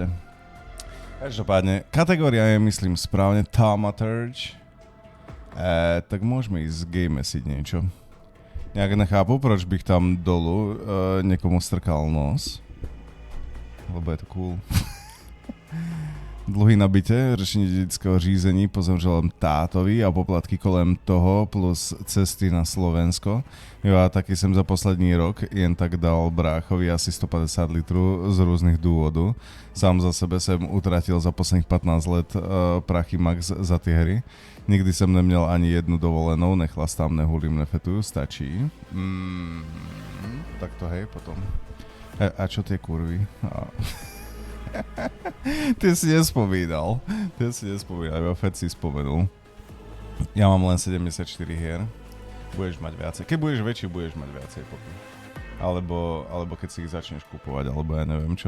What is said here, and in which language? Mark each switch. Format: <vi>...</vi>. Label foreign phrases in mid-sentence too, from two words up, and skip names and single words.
<sk>Každopádne, kategória je, myslím, správne Thaumaturge. Tak môžeme ísť gamesiť niečo.</sk> <cs>Nejak nechápu, proč bych tam dolu niekomu strkal nos.</cs> <sk>Lebo je to cool. Dlhy na byte,</sk> <cs>řešení dedického řízení po zemřelém tátovi a poplatky kolem toho plus cesty na Slovensko. Jo a taky jsem za poslední rok jen tak dal bráchovi asi 150 litrů z různých důvodů. Sám za sebe jsem utratil za posledních 15 let prachy max za ty hry. Nikdy jsem neměl ani jednu dovolenou, nechlastám, nehulím, nefetuju, stačí.</cs> <sk>Tak to hej potom. A čo tie kurvy? Ty si nespomínal, iba Fed si spomenul. Ja mám len 74 hier. Budeš mať viacej. Keď budeš väčší, budeš mať viacej potom. Alebo keď si ich začneš kupovať, alebo ja neviem čo.</sk>